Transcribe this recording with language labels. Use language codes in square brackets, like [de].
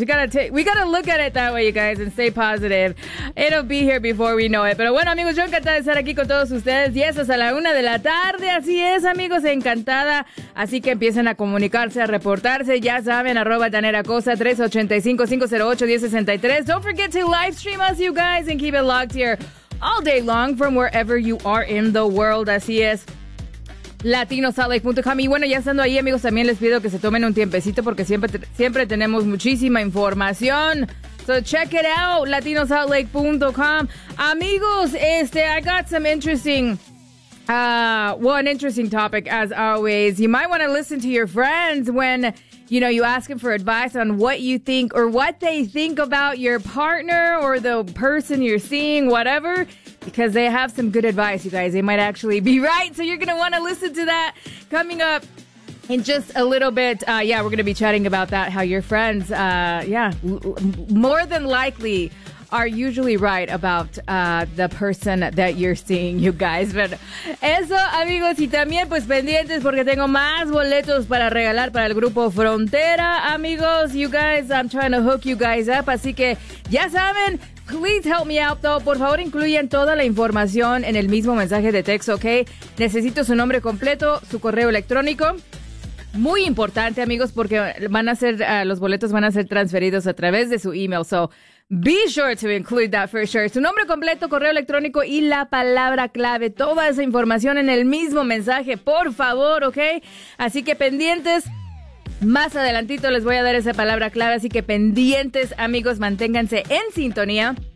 [en] We gotta look at it that way, you guys, and stay positive. It'll be here before we know it. [es] Pero bueno, amigos, yo encantada de estar aquí con todos ustedes. Y eso es a la una de la tarde. Así es, amigos, encantada. Así que empiecen a comunicarse, a reportarse. Ya saben, @DaneraCosa, 385-508-1063. [en] Don't forget to live stream us, you guys, and keep it locked here all day long from wherever you are in the world. [es] Así es. LatinoSaltLake.com. Y bueno, ya estando ahí, amigos, también les pido que se tomen un tiempecito porque siempre tenemos muchísima información. [en] So check it out, LatinoSaltLake.com. Amigos, I got some interesting, an interesting topic as always. You might want to listen to your friends when, you know, you ask them for advice on what you think or what they think about your partner or the person you're seeing, whatever. Because they have some good advice, you guys. They might actually be right. So you're going to want to listen to that coming up in just a little bit. We're going to be chatting about that, how your friends, more than likely are usually right about the person that you're seeing, you guys. [es] But eso, amigos, y también pues pendientes porque tengo más boletos para regalar para el grupo Frontera. [en] Amigos, you guys, I'm trying to hook you guys up. [es] Así que ya saben, [en] please help me out, though. [es] Por favor, incluyen toda la información en el mismo mensaje de texto, ¿ok? Necesito su nombre completo, su correo electrónico. Muy importante, amigos, porque los boletos van a ser transferidos a través de su email. [en] So, be sure to include that for sure. [es] Su nombre completo, correo electrónico y la palabra clave. Toda esa información en el mismo mensaje, por favor, ¿ok? Así que pendientes. Más adelantito les voy a dar esa palabra clave, así que pendientes, amigos, manténganse en sintonía.